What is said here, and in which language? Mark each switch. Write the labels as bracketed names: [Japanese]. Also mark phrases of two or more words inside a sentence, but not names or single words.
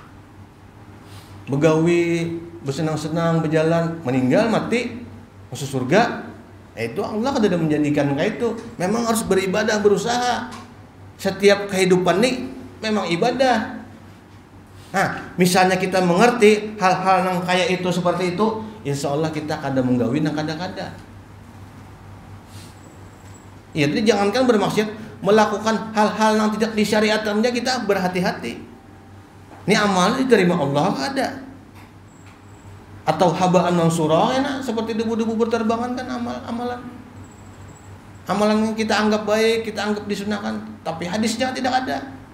[Banjar] Begawi, bersenang-senang, berjalan, meninggal, mati, masuk surga. Itu Allah kada menjanjikan kayak itu. Memang harus beribadah, berusaha. Setiap kehidupan nih memang ibadah. Nah, misalnya kita mengerti hal-hal yang kayak itu seperti itu, [Arabic] إن شاء الله [Banjar] kita kada menggawin yang kada-kada. Ya, [Indonesian] jadi jangankan bermaksud melakukan hal-hal yang tidak disyariatkannya, kita berhati-hati. [Banjar] Ini amal diterima Allah ada. Atau [Arabic] هباء منثورا [Banjar] enak seperti debu-debu berterbangan kan amalan. [Indonesian] Amalan yang kita anggap baik, kita anggap disunahkan, tapi hadisnya tidak ada.